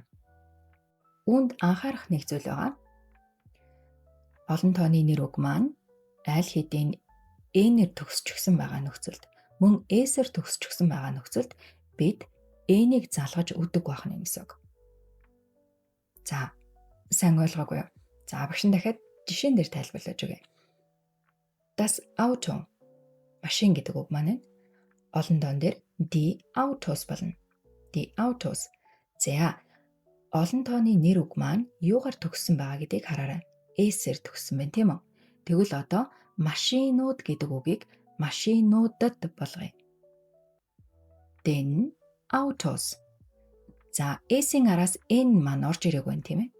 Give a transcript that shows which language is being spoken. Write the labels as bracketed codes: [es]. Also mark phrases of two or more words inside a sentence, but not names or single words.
[mn] Үүнд анхаарах нэг зүйл байгаа. Олон тооны нэр үг маань аль хэдийн n-ээр төгсчихсөн байгаа нөхцөлд мөн s-ээр төгсчихсөн байгаа нөхцөлд бид n-ийг залгаж өгдөг байх нь гэсэн үг. За сайн ойлгоогүй юу? За багш нь дахиад жишээн дээр тайлбарлаж өгье. [de] Das Auto. [mn] Машин гэдэг үг маань олон тоон дээр [de] die Autos [mn] болно. [de] Die Autos. [mn] За олон тооны нэр үг маань юугаар төгссөн байгаа гэдгийг хараарай. S-ээр төгссөн байна тийм үү? Тэгвэл одоо машинууд гэдэг үгийг машинуудад болгоё. [de] den Autos. [mn] За S-ийн араас N маань орж ирэх байна тийм ээ.